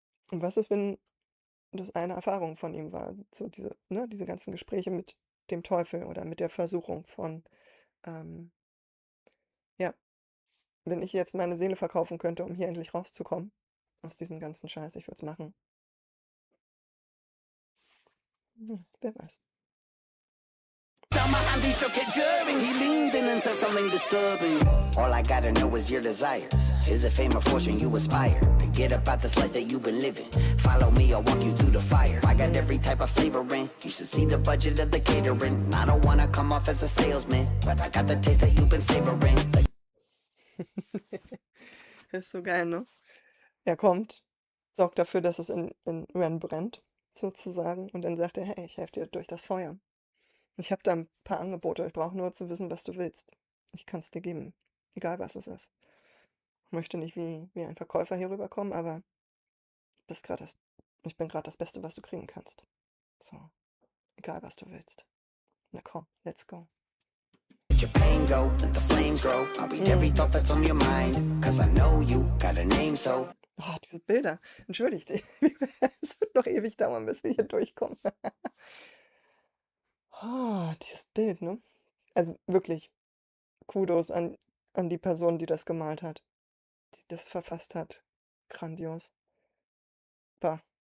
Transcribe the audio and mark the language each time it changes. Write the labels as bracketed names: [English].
[German] Und was ist, wenn das eine Erfahrung von ihm war? So diese ganzen Gespräche mit dem Teufel oder mit der Versuchung von, ähm, ja, wenn ich jetzt meine Seele verkaufen könnte, um hier endlich rauszukommen aus diesem ganzen Scheiß, ich würde es machen. Wer weiß. [English] Down my hand, he shook it during. He leaned in and said something disturbing. All I gotta know is your desires. Is it fame or fortune you aspire? To get up out this life that you've been living. Follow me, I'll walk you through the fire. I got every type of flavor in. You should see the budget of the catering. I don't wanna come off as a salesman, but I got the taste that you've been savoring. [German] Das ist so geil, ne? Er kommt, sorgt dafür, dass es in Ren brennt, sozusagen, und dann sagt er, hey, ich helfe dir durch das Feuer. Ich habe da ein paar Angebote, ich brauche nur zu wissen, was du willst. Ich kann es dir geben, egal was es ist. Ich möchte nicht wie ein Verkäufer hier rüberkommen, aber ich bin gerade das Beste, was du kriegen kannst. So, egal was du willst. Na komm, [English] let's go. Let your pain go, let the flames grow. I'll read every thought that's on your mind. Cause I know you got a name, so. [German] Oh, diese Bilder. Entschuldigt, es wird noch ewig dauern, bis wir hier durchkommen. Oh, dieses Bild, ne? Also wirklich, Kudos an die Person, die das gemalt hat, die das verfasst hat. Grandios. Bah.